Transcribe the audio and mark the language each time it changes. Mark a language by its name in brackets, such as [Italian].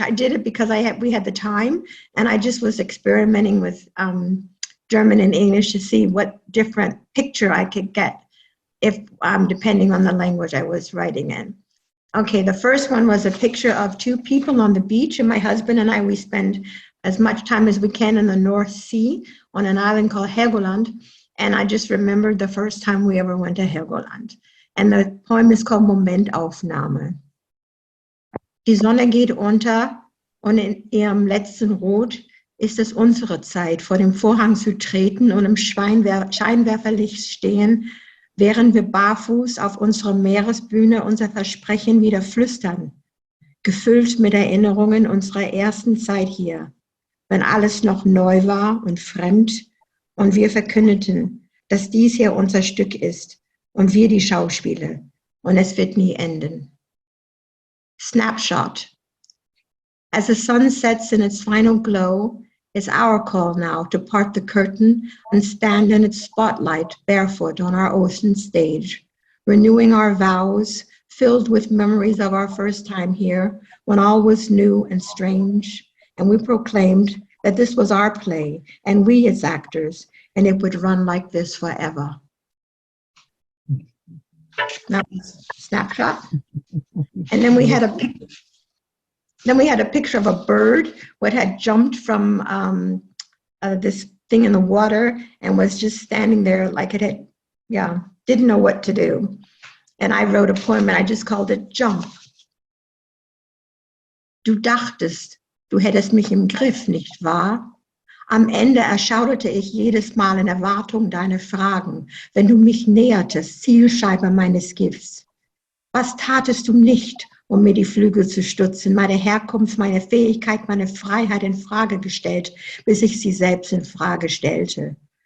[English] I did it because we had the time, and I just was experimenting with German and English to see what different picture I could get if depending on the language I was writing in. Okay, the first one was a picture of 2 people on the beach, and my husband and I, we spend as much time as we can in the North Sea on an island called Helgoland, and I just remembered the first time we ever went to Helgoland. And the poem is called Momentaufnahme. [German] Die Sonne geht unter und in ihrem letzten Rot ist es unsere Zeit, vor dem Vorhang zu treten und im Scheinwerferlicht stehen, während wir barfuß auf unserer Meeresbühne unser Versprechen wieder flüstern, gefüllt mit Erinnerungen unserer ersten Zeit hier, wenn alles noch neu war und fremd und wir verkündeten, dass dies hier unser Stück ist und wir die Schauspieler und es wird nie enden. [English] Snapshot. As the sun sets in its final glow, it's our call now to part the curtain and stand in its spotlight barefoot on our ocean stage, renewing our vows, filled with memories of our first time here when all was new and strange, and we proclaimed that this was our play and we its actors, and it would run like this forever. That was a snapshot. And then we had a picture of a bird what had jumped from this thing in the water and was just standing there like it had, didn't know what to do. And I wrote a poem and I just called it Jump. [German] Du dachtest, du hättest mich im Griff, nicht wahr? Am Ende erschauderte ich jedes Mal in Erwartung deiner Fragen, wenn du mich nähertest, Zielscheibe meines Gifts. Was tatest du nicht, um mir die Flügel zu stutzen, meine Herkunft, meine Fähigkeit, meine Freiheit in Frage gestellt, bis ich sie selbst in Frage stellte?